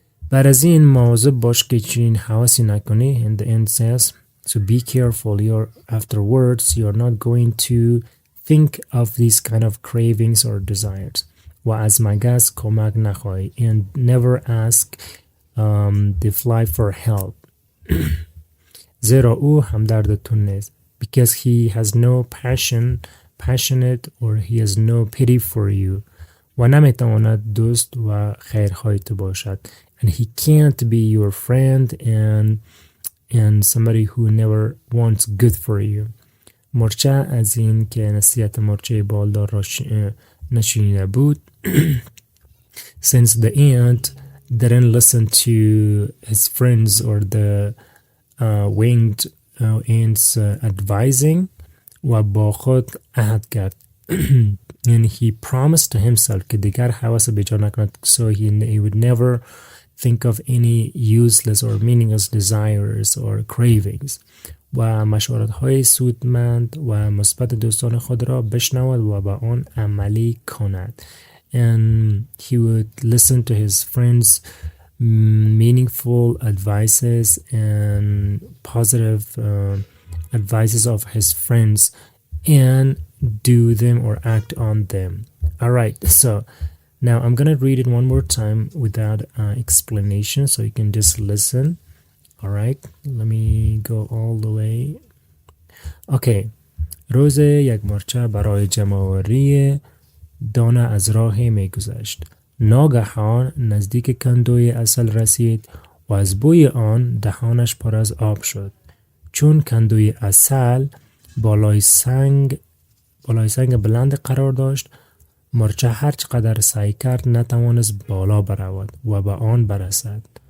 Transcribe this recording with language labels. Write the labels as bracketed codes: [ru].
[fa] بعد از این مواظب باش که چنین حواسی نکنی. [en] And the end says, so be careful. Afterwards you're not going to think of these kind of cravings or desires. [fa] و از مگس کمک نخواهی, [en] and never ask the fly for help. [fa] زیرا او همدردتون نیست. [en] Because he has no passionate or he has no pity for you. [fa] و نمیتواند دوست و خیرخواهی تو باشد. [en] And he can't be your friend and somebody who never wants good for you. [fa] مرچه از این که نصیحت مرچه بالدار را نشنیده بود. [en] Since the ant didn't listen to his friends or the winged ant's advising, [fa] و با خود عهد کرد. [en] And he promised to himself [fa] که دیگر حواس بیجا نکند, [en] so he would never think of any useless or meaningless desires or cravings. [fa] و مشورت‌های سودمند و مثبت دوستان خود را بشنود و به آن عملی کند. [en] And he would listen to his friends' meaningful advices and positive advices of his friends and do them or act on them. Alright, so now I'm gonna read it one more time without explanation so you can just listen. Alright, let me go all the way. Okay. [fa] روز یک مرچه برای جمع‌آوری دانه از راهی می گذشت. ناگهان نزدیک کندوی عسل رسید و از بوی آن دهانش پر از آب شد. چون کندوی عسل بالای سنگ بلند قرار داشت، مرچه هر چقدر سعی کرد نتوانست بالا برود و به آن برسد.